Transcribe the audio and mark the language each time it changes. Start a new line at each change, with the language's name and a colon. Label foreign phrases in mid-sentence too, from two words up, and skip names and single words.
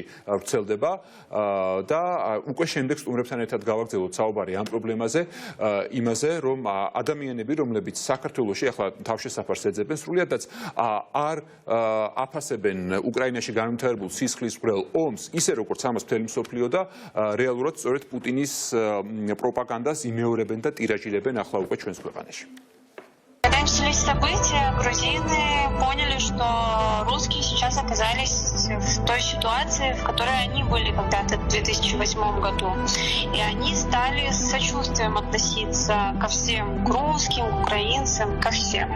Georgian: ვრცელდება და უკვე შემდეგ სტუმრებთან ერთად გავაგრძელოთ საუბარი ამ პრობლემაზე, იმაზე, რომ ადამიანები, რომლებიც საქართველოში ახლა თავშესაფარს ეძებენ, სრულიადაც არ აფასებენ უკრაინაში განვითარებულ სისხლისმღვრელ ომს, ისე როგორც ამას მთელი მსოფლიო და რეალურად სწორედ პუტინის პროპაგანდას იმეორებენ და ტირაჟირებენ ახლა უკვე ჩვენს ქვეყანაში.
Russian: Когда начались события, грузины поняли, что русские сейчас оказались в той ситуации, в которой они были когда-то в 2008 году. И они стали с сочувствием относиться ко всем, к русским, к украинцам, ко всем.